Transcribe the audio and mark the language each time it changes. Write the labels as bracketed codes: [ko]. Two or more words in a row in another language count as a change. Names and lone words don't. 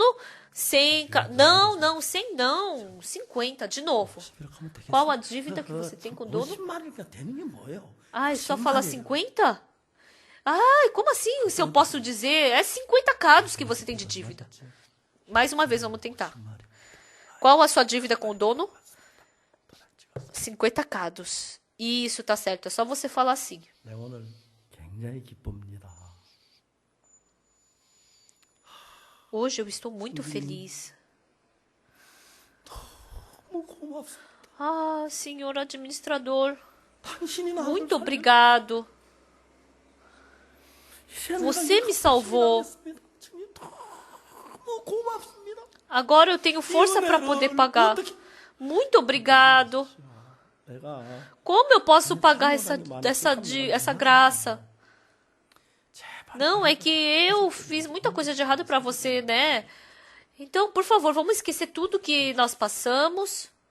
[pt] 100. Não, 100 não. 50, de novo. [ko] 50이라고 하면 되겠어. [pt] Qual a dívida que você tem com o dono? [ko] 50말이니까 되는 게 뭐예요? [pt] Ai, só fala 50? Ai, como assim? Se eu posso dizer, é 50 cados que você tem de dívida. Mais uma vez, vamos tentar. Qual a sua dívida com o dono? 50 cados. Isso, tá certo. É só você falar assim. [ko] 네, 오늘 굉장히 기쁩니다. [pt] Hoje eu estou muito feliz. [ko] 너무 고맙습니다. [pt] Ah, senhor administrador, [ko] 당신이 나를 [pt] muito obrigado. Você me salvou. [ko] 너무 고맙습니다. [pt] Agora eu tenho força para poder pagar. Muito obrigado. [ko] 내가 [pt] Como eu posso pagar essa graça? Não, é que eu fiz muita coisa de errado para você, né? Então, por favor, vamos esquecer tudo que nós passamos.